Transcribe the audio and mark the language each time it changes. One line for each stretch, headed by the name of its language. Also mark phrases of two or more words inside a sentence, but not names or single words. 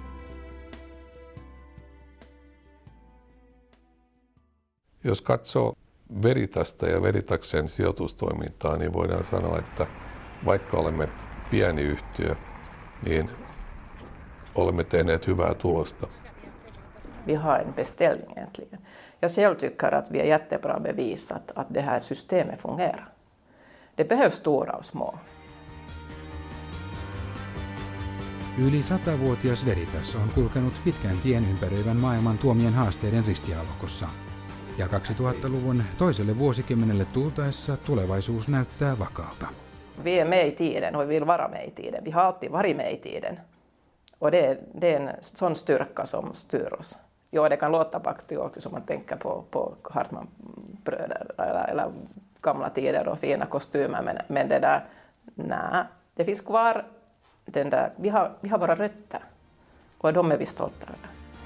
Finnish: Jos katsoo Veritasta ja Veritaksen sijoitustoimintaa, niin voidaan sanoa, että vaikka olemme pieni yhtiö, niin olemme tehneet hyvää tulosta.
Swedish: Vi har en beställning äntligen. Jag själv tycker att vi är jättebra bevisat att det här systemet fungerar. Det behövs stora och små.
Finnish: Yli 100-vuotias Veritas on kulkenut pitkän tien ympäröivän maailman tuomien haasteiden ristiaallokossa. Ja 2000-luvun toiselle vuosikymmenelle tultaessa tulevaisuus näyttää vakaalta.
Swedish: Vi är med i tiden och vi vill vara med i tiden. Vi har alltid varit med i tiden. Och det är en sån styrka som styr oss. Jo, det kan låta patriotiskt om man tänker på Hartmanbröder eller gamla tider och fina kostymer, men det där, nej, det finns kvar den där, vi har våra rötter och de är vi stolta över.